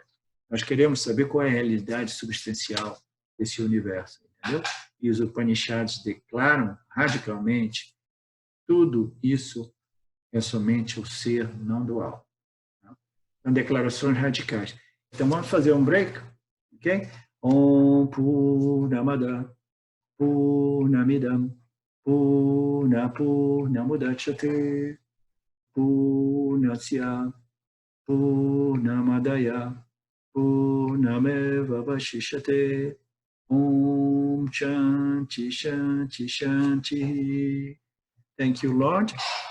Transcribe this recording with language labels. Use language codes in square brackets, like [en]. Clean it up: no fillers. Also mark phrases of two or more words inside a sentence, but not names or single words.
[pt] Nós queremos saber qual é a realidade substancial desse universo, entendeu? E os Upanishads declaram radicalmente tudo isso é somente o ser não dual. São declarações radicais. Então, vamos fazer um break, ok? [sa] Om Purnamada Purnamidam Purnamudachyate Purnasya Purnamadaya Purnameva Vashishyate Om Shanti Shanti Shanti. [en] Thank you, Lord.